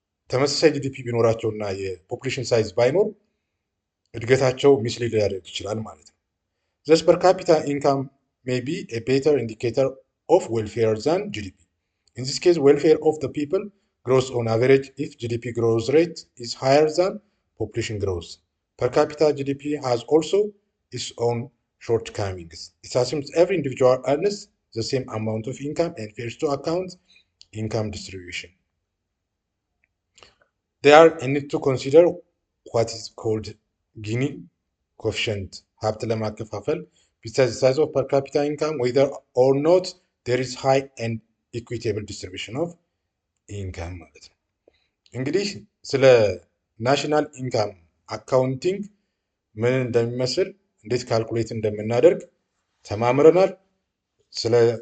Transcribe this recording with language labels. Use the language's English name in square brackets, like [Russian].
[Amharic] ተመሳሳይ ጂዲፒ ቢኖራቸው እና የፖፑሌሽን ሳይዝ ባይኖር እድገታቸው ሚስሊድ ሊያደርግ ይችላል ማለት ነው። [English] ዘስ ፐር ካፒታ ኢንካም ሜይ ቢ ኤ ቤተር ኢንዲኬተር ኦፍ ዌልፌር ዛን ጂዲፒ። ኢን ዚስ ኬዝ ዌልፌር ኦፍ ዘ ፒፕል grows on average if GDP growth rate is higher than population growth. Per capita GDP has also its own shortcomings. It assumes every individual earns the same amount of income and fails to account income distribution. There I need to consider what is called Gini coefficient. [Amharic] ሀብት ለማከፋፈል [English] besides the size of per capita income, whether or not there is high and equitable distribution of [Amharic] ኢንካም ማለት ነው። እንግዲህ ስለ ናሽናል ኢንካም አካውንቲንግ ምን እንደሚመስል እንዴት ካልኩሌት እንደምናደርግ ተማምረናል። ስለ